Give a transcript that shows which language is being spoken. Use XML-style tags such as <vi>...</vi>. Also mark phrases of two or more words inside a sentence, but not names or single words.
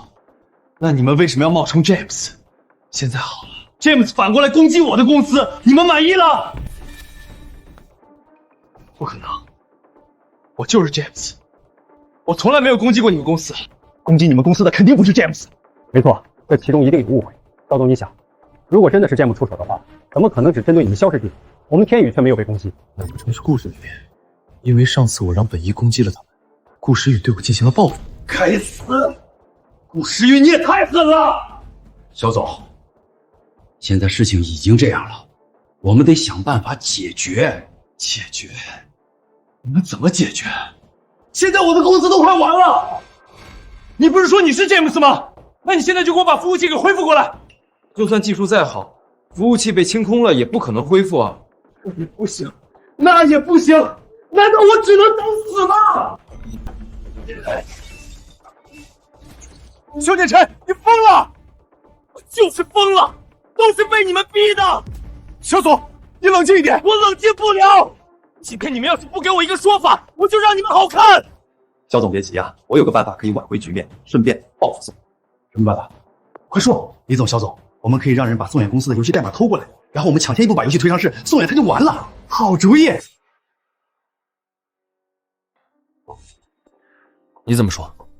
<zh>那你们为什么要冒充詹姆斯？现在好了，詹姆斯反过来攻击我的公司，你们满意了？不可能，我就是詹姆斯，我从来没有攻击过你们公司。攻击你们公司的肯定不是詹姆斯。没错，这其中一定有誤会。赵总，你想，如果真的是詹姆出手的话，怎么可能只針對你們蕭氏地？我們天宇卻沒有被攻擊。難不成是顧時宇？因為上次我讓本一攻擊了他們，顧時宇對我進行了報復。該死！顧時宇，你也太狠了！肖總，現在事情已經這樣了，我們得想辦法解決。解決？你們怎麼解決？現在我的公司都快完了！你不是說你是詹姆斯嗎？那你現在就給我把服務器給恢復過來。就算技術再好，服務器被清空了也不可能恢復啊。不行，那也不行，難道我只能等死嗎？邱建成，你瘋了！我就是瘋了，都是被你們逼的。肖總，你冷靜一點。我冷靜不了。今天你們要是不給我一個說法，我就讓你們好看。肖總別急啊，我有個辦法可以挽回局面，順便報復宋。什麼辦法？快說！李總、肖總，我們可以讓人把宋遠公司的遊戲代碼偷過來，然後我們搶先一步把遊戲推上市，宋遠他就完了。好主意！你怎麼說？</zh>